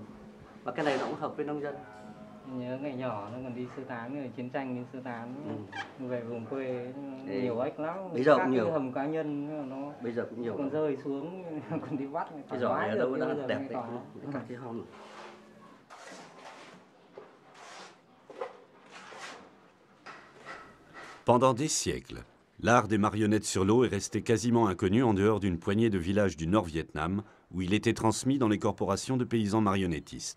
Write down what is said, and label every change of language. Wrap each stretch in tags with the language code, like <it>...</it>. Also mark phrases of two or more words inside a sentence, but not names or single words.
<vi>Và cái này nó cũng hợp với nông dân. Nhớ ngày nhỏ nó còn đi sơ tán, người chiến tranh đi sơ tán về vùng quê nhiều ếch lắm. Bây giờ cũng cũng nhiều. Cái hầm cá nhân nó bây giờ cũng nhiều. Còn rơi xuống còn đi bắt. Cái giỏ này ở đâu đang đẹp đấy, các cái hòm.</vi> <fr>Pendant des siècles, l'art des marionnettes sur l'eau est resté quasiment inconnu en dehors d'une poignée de villages du Nord-Vietnam où il était transmis dans les corporations de paysans marionnettistes.</fr>